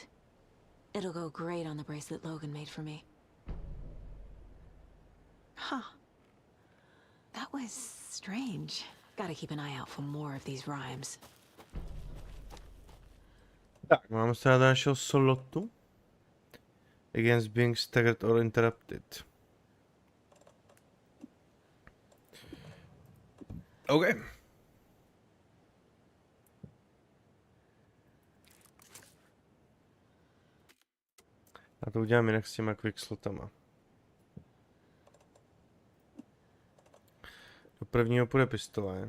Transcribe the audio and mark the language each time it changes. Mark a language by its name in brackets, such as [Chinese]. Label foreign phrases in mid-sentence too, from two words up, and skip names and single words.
[English] It'll go great on the bracelet Logan made for me. Huh. That was strange. Gotta keep an eye out for more of these rhymes. [Czech] Tak, máme se na našeho slotu. [English] Against being staggered or interrupted. OK. [Czech] A to udělám jinak s těma quick slotama. Do prvního půjde pistole.